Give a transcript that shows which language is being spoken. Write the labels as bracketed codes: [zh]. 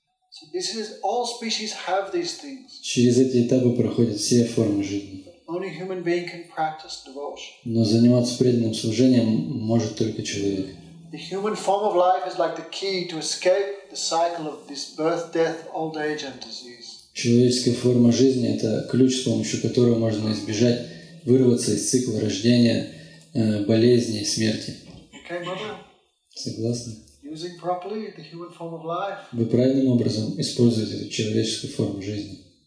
[en] So this is, all species have these things. [ru] Через эти этапы проходят все формы жизни. [en] Only human being can practice devotion. [ru] Но заниматься преданным служением может только человек. [en] The human form of life is like the key to escape the cycle of this birth, death, old age and disease. [ru] Человеческая форма жизни – это ключ, с помощью которого можно избежать, вырваться из цикла рождения, болезни и смерти. [en] Okay, Mother? [ru] Согласны? [en] Using properly the human form of life. [ru] Вы правильным образом используете эту человеческую форму жизни.